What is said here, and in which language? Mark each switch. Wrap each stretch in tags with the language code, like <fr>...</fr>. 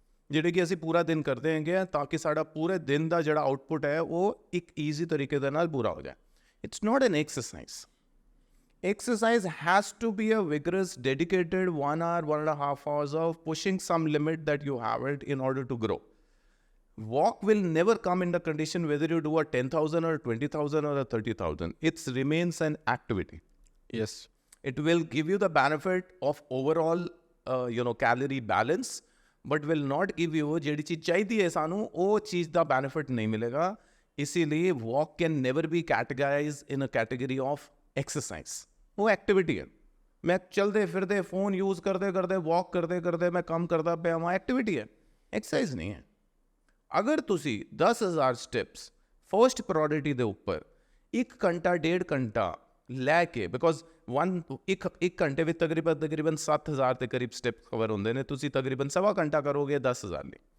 <pa>ਜਿਹੜੇ ਕਿ ਅਸੀਂ ਪੂਰਾ ਦਿਨ ਕਰਦੇ ਹੈਗੇ ਤਾਂ ਕਿ ਸਾਡਾ ਪੂਰੇ ਦਿਨ ਦਾ ਜਿਹੜਾ ਆਊਟਪੁੱਟ ਹੈ ਉਹ ਇੱਕ ਈਜ਼ੀ ਤਰੀਕੇ ਦੇ ਨਾਲ ਪੂਰਾ ਹੋ ਜਾਏ।</pa> <en>It's not an exercise. Exercise has to be a vigorous, dedicated 1 hour, 1.5 hours of pushing some limit that you have it in order to grow. Walk will never come in the condition whether you do a 10,000 or 20,000 or a 30,000. It remains an activity. Yes. It will give you the benefit of overall, calorie balance, but will not give you</en> <pa>ਜਿਹੜੀ ਚੀਜ਼ ਚਾਹੀਦੀ ਹੈ ਸਾਨੂੰ ਉਹ ਚੀਜ਼ ਦਾ benefit ਨਹੀਂ ਮਿਲੇਗਾ।</pa> <en>ਇਸੀलिए walk can never be categorized in a category of exercise.</en> <pa>ਉਹ activity ਹੈ। ਮੈਂ ਚਲਦੇ ਫਿਰਦੇ ਫੋਨ ਯੂਜ਼ ਕਰਦੇ ਕਰਦੇ walk ਕਰਦੇ ਕਰਦੇ ਮੈਂ ਕੰਮ ਕਰਦਾ ਪਿਆ ਵਾਂ, activity ਹੈ, exercise ਨਹੀਂ ਹੈ। ਅਗਰ ਤੁਸੀਂ 10,000 ਸਟੈਪਸ ਫਸਟ ਪ੍ਰਾਇੋਰਟੀ ਦੇ ਉੱਪਰ 1 ਘੰਟਾ 1.5 ਘੰਟਾ ਲੈ ਕੇ, ਬਿਕੋਜ਼ ਇੱਕ ਘੰਟੇ ਵਿੱਚ ਤਕਰੀਬਨ 7,000 ਦੇ ਕਰੀਬ ਸਟੈਪ ਕਵਰ ਹੁੰਦੇ ਨੇ, ਤੁਸੀਂ ਤਕਰੀਬਨ ਸਵਾ ਘੰਟਾ ਕਰੋਗੇ 10,000 ਲਈ।</pa>